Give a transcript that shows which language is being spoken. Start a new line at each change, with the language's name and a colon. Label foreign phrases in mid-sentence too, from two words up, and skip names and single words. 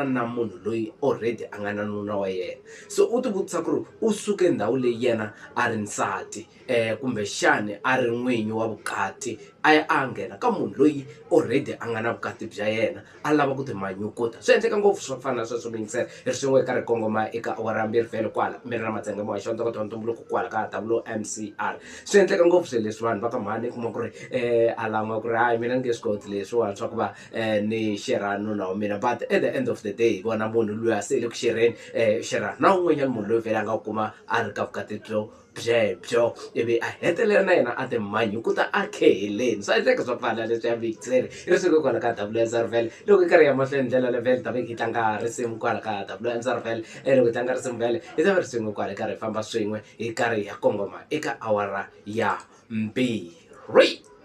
Tsonga: na munhu loyi already a nga na nuna wa yena so u ti vutisa ku ri u suke ndhawu leyi yena a ri nsati kumbexani a ri n'winyi wa vukati a ya a nghena ka munhu loyi already a nga na vukati bya yena a lava ku ti manyukuta swi endleka ngopfu swo fana na sweswo mingisela hi ri swin'we eka ri kongoma eka awara mbirhi vhele kwala mi ri na matsengemo wa xontokoto ntumbuluko kwala ka WMCR swi endleka ngopfu swilo leswi vanhu va ka mhani kuma ku ri a lama ku ri hayi mina ni nge swi koti leswiwani swa ku va ni xerha nuna wa mina
English: but at the end of the day
Tsonga: vona munhu loyi a se le ku xerheni xerha na un'wanyana munhu loyi vhele a nga kuma a ri ka vukati byebyo ivi a hetelela na yena a ti manyukuta a kheheleni swi endleka swa pfala leswi ya victory i ri suka kwala ka WNZR vhele loko i karhi ya mahlweni ndlela le vhele ta ve hi tlanga risimu kwala ka WNZR vhele loko hi tlanga risimu vhele hi ta va ri swin'we kwala hi karhi hi famba swin'we hi karhi hi ya kongoma eka awara ya mbirhi.